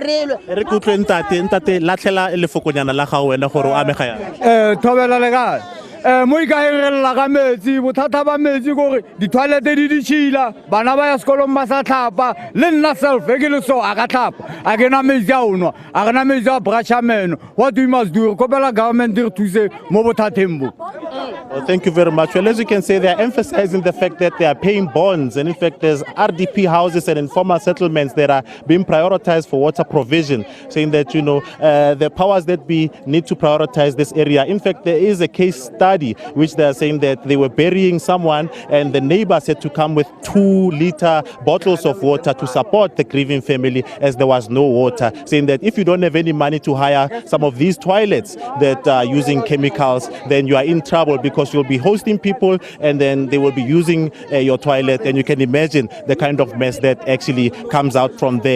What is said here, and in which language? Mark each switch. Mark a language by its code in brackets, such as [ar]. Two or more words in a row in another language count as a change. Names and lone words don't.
[tn] re kutlwe ntate latlhela lefokonyana la ga wena gore o amega yana thobela le kae mo Ikageng re lla ka metsi bothata ba metsi gore di-toilet di ditšhila bana ba ya sekolong ba sa tlhapa le nna self ke le so a ka tlhapa a ke na metsi a onwa a ke na metsi a brusha meno [en] what we must do [tn] re kopela government re thuse mo bothateng bo. [en] Well, thank you very much. Well, as you can say, they are emphasizing the fact that they are paying bonds, and in fact, there's RDP houses and informal settlements that are being prioritized for water provision, saying that, the powers that be need to prioritize this area. In fact, there is a case study which they are saying that they were burying someone, and the neighbors had to come with 2-liter bottles of water to support the grieving family as there was no water, saying that if you don't have any money to hire some of these toilets that are using chemicals, then you are in trouble because you'll be hosting people and then they will be using your toilet, and you can imagine the kind of mess that actually comes out from there.